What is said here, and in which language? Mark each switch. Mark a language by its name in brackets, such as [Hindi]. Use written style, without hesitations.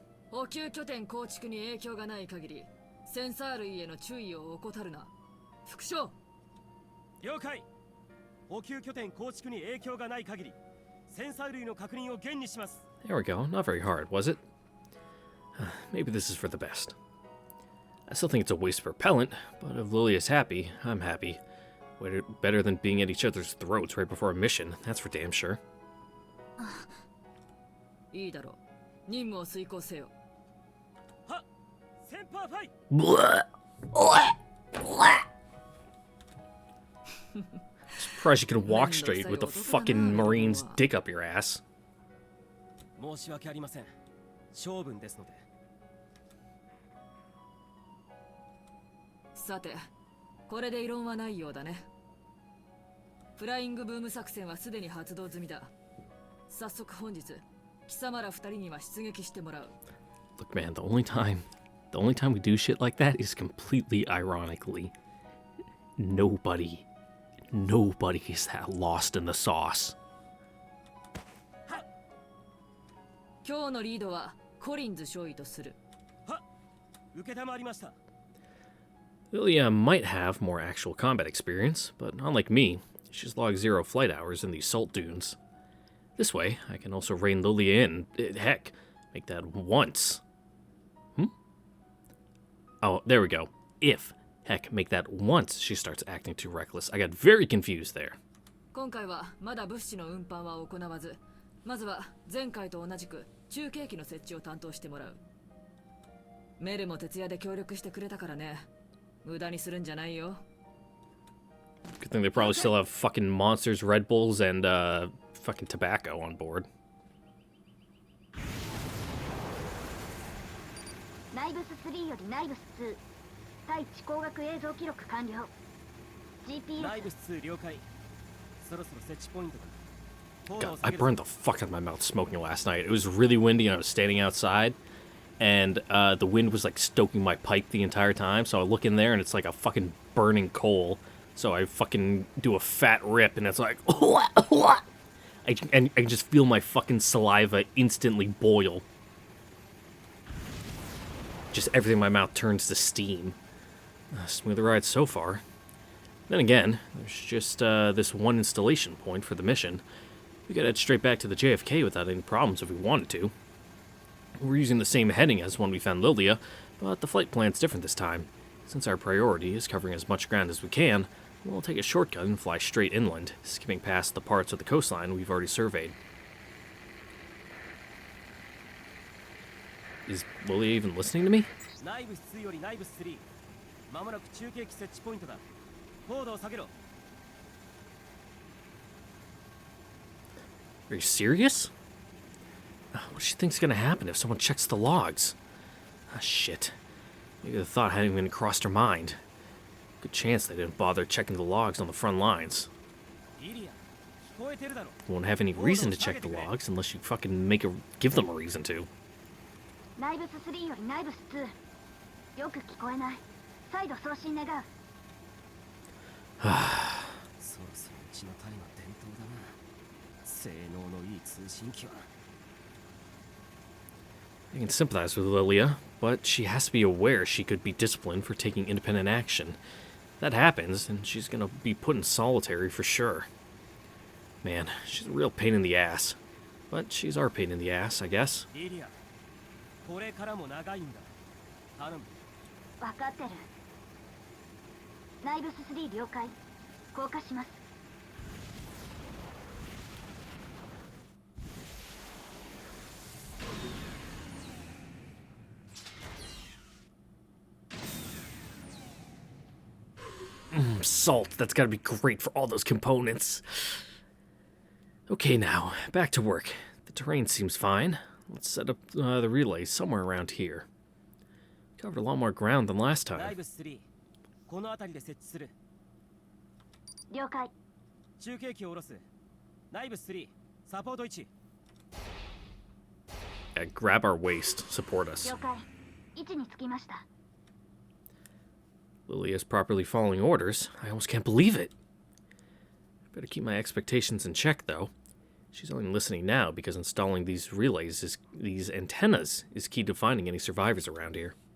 [Japanese] 補給拠点構築に影響がない限り、センサー類への注意を怠るな。副将。了解。補給拠点構築に影響がない限り、センサー類の確認を厳にします。 [English] There we go. Not very hard, was it? Maybe this is for the best. I still think it's a waste of propellant, but if Lily is happy, I'm happy. Better than being at each other's throats right before a mission, that's for damn sure. [Japanese] いいだろう。任務を遂行せよ。はセンパーファイ [English] Surprised you can walk straight with the fucking Marine's dick up your ass. [Japanese] 申し訳ありません。性分ですので。さて、これで異論はないようだね。フライングブーム作戦はすでに発動済みだ。早速本日、貴様ら二人には出撃してもらう。 [English] Look, man, the only time we do shit like that is completely ironically. Nobody is that lost in the sauce. [Japanese] 今日のリードはコリンズ少尉とする。は受けたまわりました。 [English] Lilia might have more actual combat experience, but unlike me, she's logged 0 flight hours in the salt dunes. This way, I can also rein Lilia in. Heck, make that once. Oh, there we go. Make that once she starts acting too reckless. I got very confused there. [Japanese] 今回はまだ物資の運搬は行わず、まずは前回と同じく中継機の設置を担当してもらう。メルも徹夜で協力してくれたからね。無駄にするんじゃないよ。 [English] Good thing they probably still have fucking monsters, Red Bulls, and fucking tobacco on board. [Japanese] ナイブス3よりナイブス2対地工学映像記録完了。 [English] GPS [Japanese] ナイブス2了解。そろそろ設置ポイントだ。 [English] God, I burned the fuck out of my mouth smoking last night. It was really windy and I was standing outside, and the wind was like stoking my pipe the entire time, so I look in there and it's like a fucking burning coal. So I fucking do a fat rip and it's like, I can just feel my fucking saliva instantly boil. Just everything in my mouth turns to steam. Smooth ride so far. Then again, there's just this one installation point for the mission. We could head straight back to the JFK without any problems if we wanted to. We're using the same heading as when we found Lilia, but the flight plan's different this time. Since our priority is covering as much ground as we can, we'll take a shortcut and fly straight inland, skipping past the parts of the coastline we've already surveyed. Is Lilia even listening to me? [Japanese] ナイブス2よりナイブス3。まもなく中継機設置ポイントだ。高度を下げろ。 [English] Are you serious? What does she think's gonna happen if someone checks the logs? Ah, shit. Maybe the thought hadn't even crossed her mind. Good chance they didn't bother checking the logs on the front lines. [Japanese] リリア、聞こえてるだろ。 [English] Won't have any reason to check the logs unless you fucking give them a reason to. [Japanese] ナイブス3よりナイブス2。よく聞こえない。再度送信願う。そろそろうちの谷の伝統だな。性能のいい通信機は。 [English] I can sympathize with Lilia, but she has to be aware she could be disciplined for taking independent action. That happens, and she's gonna be put in solitary for sure. Man, she's a real pain in the ass. But she's our pain in the ass, I guess. [Japanese] リリア、これからも長いんだ。頼む。分かってる。ナイブス3了解。降下します。 [English] Salt, that's gotta be great for all those components. Okay now, back to work. The terrain seems fine. Let's set up the relays somewhere around here. Covered a lot more ground than last [Japanese] ナイ [English] time. [Japanese] ブス3、この辺りで設置する。了解。中継機を下ろす。ナイブス3、サポート位置。 [English] Yeah, grab our waist, support us. [Japanese] 了解。位置につきました。 [English] Lilia's properly following orders. I almost can't believe it. Better keep my expectations in check, though. She's only listening now because installing these antennas is key to finding any survivors around here.